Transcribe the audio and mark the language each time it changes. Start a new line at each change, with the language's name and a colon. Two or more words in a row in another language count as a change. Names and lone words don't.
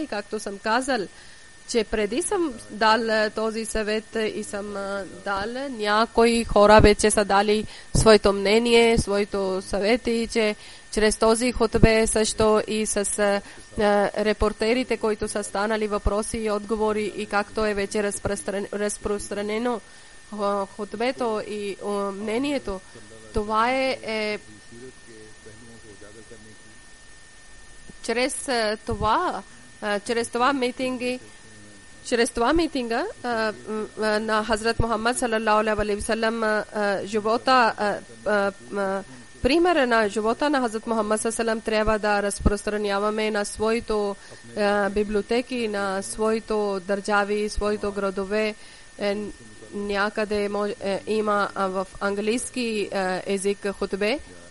Bulgarian: както съм казал, че преди съм дал този съвет и съм дал, някои хора вече са дали своето мнение, своето съвети, че чрез този хотбе също и с репортерите, които са станали въпроси и отговори и както е вече разпространено хотбето и мнението, това е чрез това митинга на Хазрат Мухаммад
Arabic: صلى الله عليه وسلم
Bulgarian: живота, примера на живота на Хазрат Мухаммад салалаху трябва да разпространяваме на своите библиотеки, на своите държави, своите градове. Някъде има в английски език хотбе.